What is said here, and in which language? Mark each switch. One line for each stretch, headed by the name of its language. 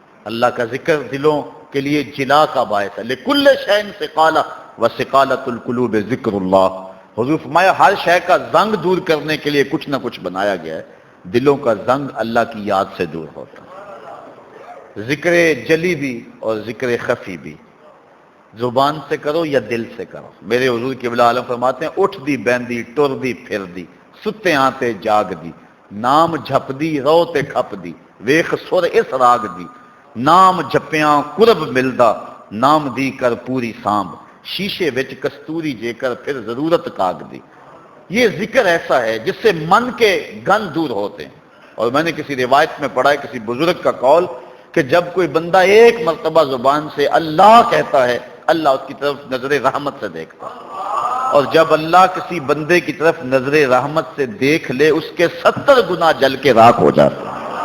Urdu: اللہ کا ذکر دلوں کے لیے جلا کا باعث ہے.
Arabic: لِكُلِّ شَيْءٍ سِقَالَةٌ وَسِقَالَةُ الْقُلُوبِ ذِكْرُ اللَّهِ.
Urdu: حضور فرمایا ہر شے کا زنگ دور کرنے کے لیے کچھ نہ کچھ بنایا گیا ہے. دلوں کا زنگ اللہ کی یاد سے دور ہوتا ہے. ذکر جلی بھی اور ذکر خفی بھی، زبان سے کرو یا دل سے کرو.
Punjabi: میرے حضور قبلہ عالم فرماتے ہیں اٹھ دی بیندی ٹر دی پھر دی، ستے آتے جاگ دی، نام جھپ دی رو تے کھپ دی، ویخ سر اس راگ دی، نام جھپیاں قرب ملدا، نام دی کر پوری سامب، شیشے وچ کستوری جے کر پھر ضرورت کاگ دی.
Urdu: یہ ذکر ایسا ہے جس سے من کے گن دور ہوتے ہیں. اور میں نے کسی روایت میں پڑھا ہے کسی بزرگ کا قول کہ جب کوئی بندہ ایک مرتبہ زبان سے اللہ کہتا ہے اللہ اس کی طرف نظر رحمت سے دیکھتا ہے. اور جب اللہ کسی بندے کی طرف نظر رحمت سے دیکھ لے اس کے 70 گنا جل کے راکھ ہو جاتے ہیں.